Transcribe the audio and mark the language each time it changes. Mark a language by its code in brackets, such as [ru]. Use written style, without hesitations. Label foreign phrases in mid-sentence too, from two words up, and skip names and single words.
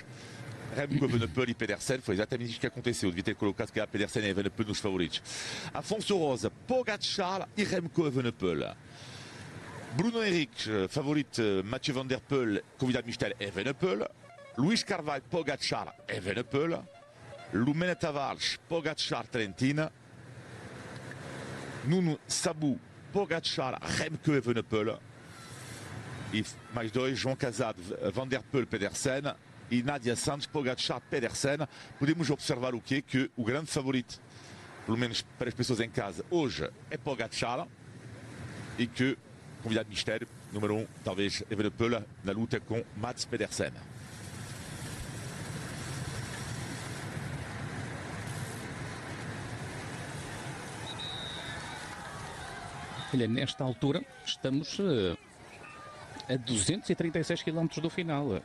[pt] Remco Evenepoel e Pedersen, foi exatamente isso que aconteceu. Eu devia ter colocado que era Pedersen e Evenepoel nos favoritos. Afonso Rosa, Pogacar e Remco Evenepoel. Bruno Henrique, favorito, Mathieu Van Der Poel, convidado mistério, Evenepoel. Luís Carvalho, Pogacar, Evenepoel. Lumena Tavares, Pogacar, Trentina. Nuno Sabu, Pogacar, Remco Evenepoel. E mais dois, João Casado, Van Der Poel, Pedersen. E Nadia Santos, Pogacar, Pedersen. Podemos observar o quê? Que o grande favorito, pelo menos para as pessoas em casa, hoje é Pogacar, e que o convidado de mistério, número 1, talvez Evenepoel, na luta com Mats Pedersen. Olha, nesta altura estamos a 236 km do final.